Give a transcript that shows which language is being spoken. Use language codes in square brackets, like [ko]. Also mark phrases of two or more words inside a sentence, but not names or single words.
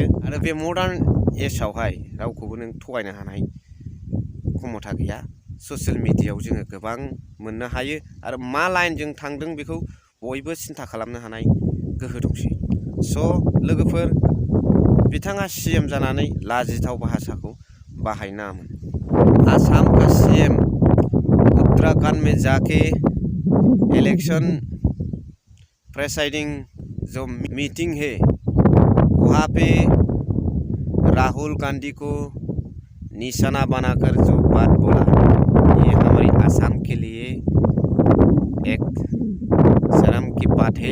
[brx] आरो बे मडार्न एजआवहाय रावखौबो नों थगायनो हानाय क्षमता गैया। ससियेल मिडियायाव जोङो गोबां मोननो हायो आरो मा लाइनजों थांदों बेखौ बयबो सिन्था खालामनो हानाय गोहो दंसै। लोगोफोर, बिथाङा सीएम जानानै लाजिथाव भाषाखौ बाहायनाङामोन। [hi] आसाम का सीएम उत्तराखंड में जाके [en] election presiding [hi] जो मीटिंग है वहाँ पे राहुल गांधी को निशाना बनाकर जो बात बोला, ये हमारी आसाम के लिए एक शर्म की बात है।